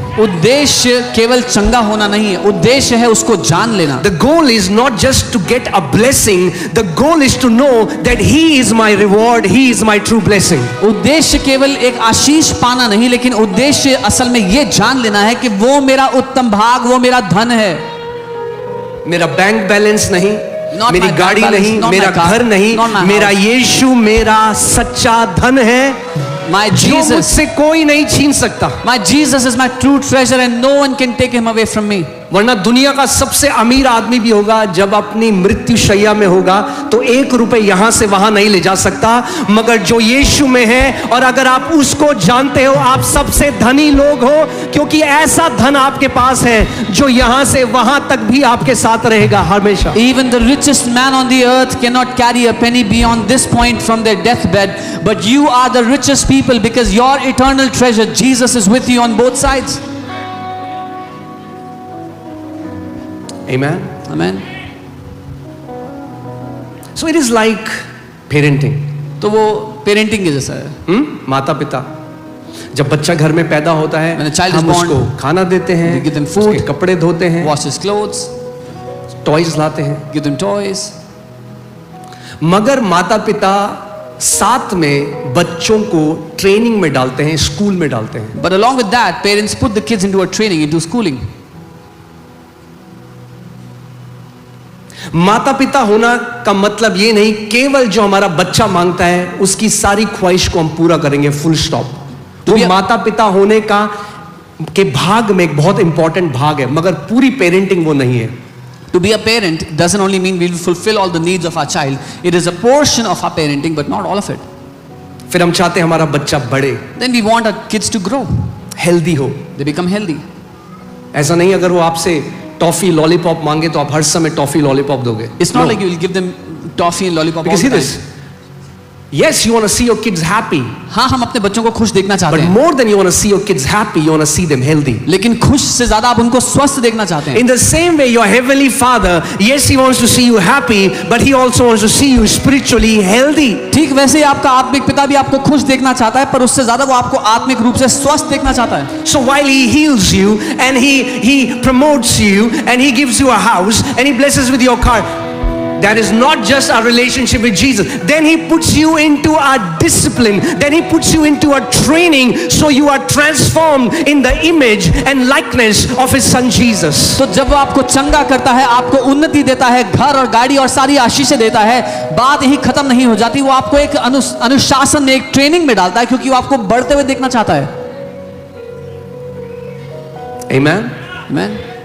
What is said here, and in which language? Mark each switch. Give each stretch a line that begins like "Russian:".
Hindi: उद्देश्य केवल चंगा होना नहीं है, उद्देश्य है उसको जान लेना.
English: The goal is not just to get a blessing, the goal is to know that he is my reward, he is my true blessing.
Hindi: उद्देश्य केवल एक आशीष पाना नहीं, लेकिन उद्देश्य असल में ये जान लेना है कि वो मेरा उत्तम भाग, वो मेरा धन है. मेरा बैंक बैलेंस नहीं, मेरी गाड़ी नहीं, मेरा घर नहीं, मेरा यीशु मेरा सच्चा धन है.
English: My Jesus,
Hindi: मुझसे कोई नहीं छीन सकता.
English: my Jesus is my true treasure and no one can take him away from me.
Hindi: वरना दुनिया का सबसे अमीर आदमी भी होगा, जब अपनी मृत्यु शैया में होगा तो 1 रुपए यहां से वहां नहीं ले जा सकता, मगर जो यीशु में है और अगर आप उसको जानते हो, आप सबसे धनी लोग हो, क्योंकि ऐसा धन आपके पास है जो यहां से वहां तक भी आपके साथ रहेगा हमेशा।
English: Even the richest man on the earth cannot carry a penny beyond this point from their deathbed, but you are the richest people because your eternal treasure, Jesus, is with you on both sides. Amen. Amen. So it is like parenting.
Hindi: तो वो parenting के जैसा है। माता पिता, जब बच्चा घर में पैदा होता है,
English: When a child is
Hindi: हम
English: born,
Hindi: उसको खाना देते हैं,
English: we give them food,
Hindi: उसके कपड़े धोते हैं,
English: wash his clothes,
Hindi: टॉयज लाते हैं,
English: give them toys.
Hindi: मगर माता पिता साथ में बच्चों को ट्रेनिंग में डालते हैं, स्कूल में डालते हैं।
English: But along with that, parents put the kids into a training, into schooling.
Hindi: माता पिता होना का मतलब ये नहीं केवल जो हमारा बच्चा मांगता है उसकी सारी ख्वाहिश को हम पूरा करेंगे, फुल स्टॉप। तो माता पिता होने का के भाग में एक बहुत इंपॉर्टेंट भाग है, मगर पूरी पेरेंटिंग वो नहीं है।
English: To be a parent doesn't only mean we will fulfill all the needs of our child. It is a portion of our parenting, but not all of it.
Hindi: फिर हम चाहते हैं हमारा बच्चा बढ़े,
English: Then we want our kids to grow.
Hindi: Healthy हो।
English: They become healthy.
Hindi: ऐसा नहीं अगर वो आपसे टॉफी लॉलीपॉप मांगे तो आप हर समय टॉफी लॉलीपॉप दोगे।
English: It's not like you will give them toffee and lollipop all Because the see this. time. Yes, you want to see your kids happy,
Hindi: हाँ, हम अपने बच्चों को खुश देखना चाहते
English: but
Hindi: हैं,
English: more than you want to see your kids happy, you want to see them healthy.
Hindi: लेकिन खुश से ज्यादा आप उनको स्वस्थ देखना चाहते हैं।
English: In the same way, your heavenly Father, yes, He wants to see you happy, but He also wants to see you spiritually healthy.
Hindi: ठीक वैसे ही आपका आत्मिक पिता भी आपको खुश देखना चाहता है, पर उससे ज्यादा वो आपको आत्मिक रूप से स्वस्थ देखना चाहता है।
English: So while He heals you and He promotes you and He gives you a house and He blesses with your car, that is not just our relationship with Jesus. Then He puts you into a discipline. Then He puts you into a training so you are transformed in the image and likeness of His Son Jesus.
Hindi: तो जब वो आपको चंगा करता है, आपको उन्नति देता है, घर और गाड़ी और सारी आशीषें देता है, बात यही खत्म नहीं हो जाती। वो आपको एक अनुशासन में, एक ट्रेनिंग में डालता है, क्योंकि वो आपको बढ़ते हुए देखना चाहता है।
English: Amen. Amen.